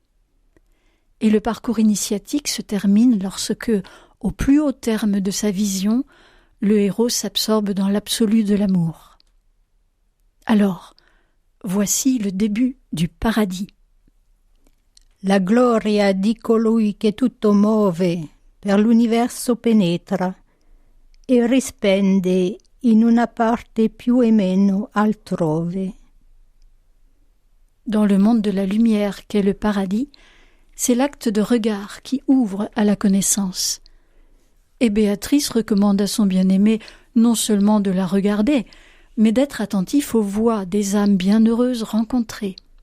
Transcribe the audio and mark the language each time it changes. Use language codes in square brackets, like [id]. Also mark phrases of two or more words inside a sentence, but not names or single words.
[fr] Et le parcours initiatique se termine lorsque, au plus haut terme de sa vision, le héros s'absorbe dans l'absolu de l'amour. Alors, voici le début du paradis. [it] La gloria di colui che tutto muove, per l'universo penetra, e rispende in una parte più e meno altrove. [fr] Dans le monde de la lumière qu'est le paradis, c'est l'acte de regard qui ouvre à la connaissance. Et Béatrice recommande à son bien-aimé non seulement de la regarder, mais d'être attentif aux voix des âmes bienheureuses rencontrées.